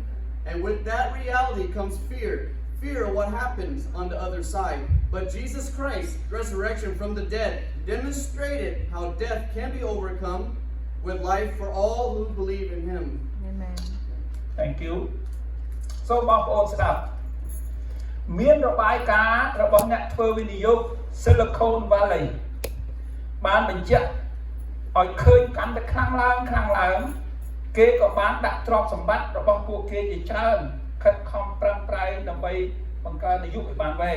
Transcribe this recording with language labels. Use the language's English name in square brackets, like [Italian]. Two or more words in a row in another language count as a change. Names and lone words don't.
[English] And with that reality comes fear. Fear of what happens on the other side. But Jesus Christ's resurrection from the dead demonstrated how death can be overcome with life for all who believe in Him. Amen. Thank you. [Khmer] So បងប្អូនស្ដាប់មានរបាយការណ៍របស់អ្នកធ្វើវិនិយោគ Silicon Valley បានបញ្ជាក់ឲ្យឃើញកាន់តែខ្លាំងឡើង គេក៏បានដាក់ទ្រព្យសម្បត្តិរបស់ពួកគេជាច្រើនខិតខំប្រឹងប្រែងដើម្បីបង្កើនអាយុឲ្យបានវែង